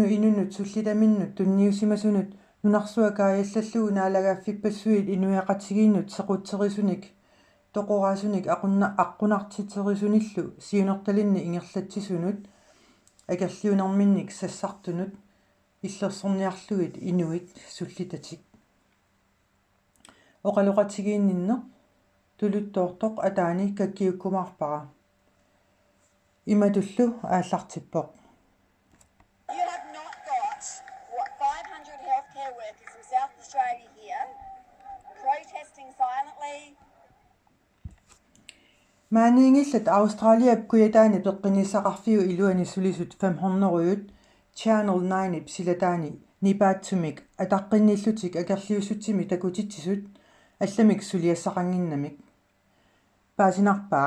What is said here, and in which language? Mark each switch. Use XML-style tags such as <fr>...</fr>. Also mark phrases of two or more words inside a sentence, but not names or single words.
<kl>inunut sullitaminnut tunniusimasunut nunarsuakaajallallugu naalagaaffippassuit inuiaqatigiinnut sequtserisunik toqoraasunik aqunartiterisunnillu siunertalinni ingerlatsisunut agerliunerminnik sassartunut illersorniarlugit inuit sullitatik oqaloqatigiinninner tuluttoortoq ataani kakkiukkumaarpara imatullu aallartippoq.</kl> <en>You have not got 500 healthcare workers from South Australia here protesting silently.</en> <kl>Maaniingillat Australiap kuyataani peqqinissaqarfiu iluani sulisut 500 Channel 9 silataani nipaatsumik ataqqinniillutik agerliussutimi takutitsisut allamik suliassaqanginnamik paasinarpaa</kl>